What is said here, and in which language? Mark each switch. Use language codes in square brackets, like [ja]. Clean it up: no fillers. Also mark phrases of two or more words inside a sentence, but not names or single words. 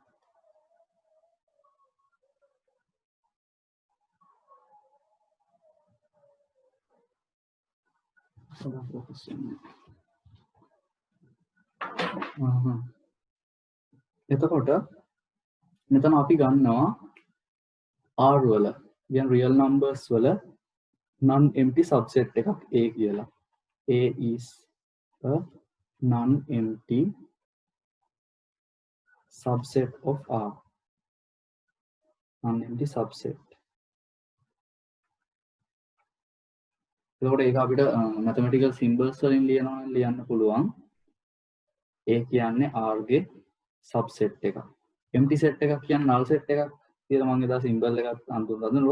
[si] එතකොට මෙතන අපි ගන්නවා R වල කියන [en] real numbers [si] වල [en] non empty subset [si] එකක් A කියලා. [en] A is a non empty subset of R. non empty subset. [si] එතකොට ඒක අපිට [en] mathematical symbols [si] වලින් ලියන්න පුළුවන්. A කියන්නේ R ගේ subset එකක්. [en] empty set [si] එකක් කියන්නේ [en] null set [si] එකක් කියලා මම එදා symbol එකක් අඳුන්වනවා.